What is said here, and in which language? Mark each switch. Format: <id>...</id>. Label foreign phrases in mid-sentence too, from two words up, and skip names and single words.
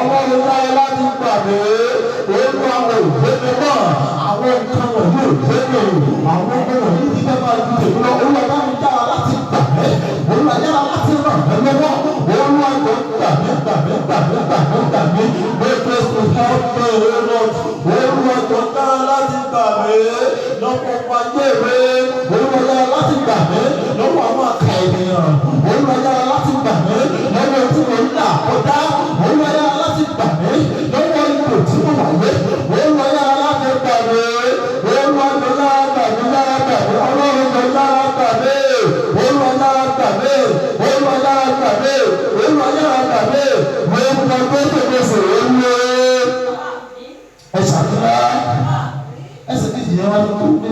<yo>ọlọ́run dára láti gbà mí olú àwọn òbẹ́mi náà àwọn nǹkan wọ̀nyí òbẹ́mi àwọn ọmọ wọ̀nyí ti fẹ́ máa ju tèmi lọ olú ọlọ́run dára láti gbà mí olú ayára láti ràn mí lọ́wọ́ olú àjọ gbà mí</yo> <en>make us to help me</en> <yo>olú àjọ dára láti gbà mí lọ́pọ̀ pàjẹ́ mi olú ayára láti gbà mí lọ́wọ́ àwọn àkà ènìyàn olú ayára láti gbà mí lọ́wọ́ tí mo ń là kọjá olú ayára láti gbà mí lọ́wọ́ ipò tí mo wà lé olú ayára láti gbà mí olú ayára gbà mí yára gbà mí ọlọ́run tó yára gbà mí olú ayára gbà mí olú ayára gbà mí olú ayára gbà mí mo ń gbà gbèsè olú ẹ ṣàfihàn ẹsẹ̀ kejì yẹn wá ní kó gbé</yo>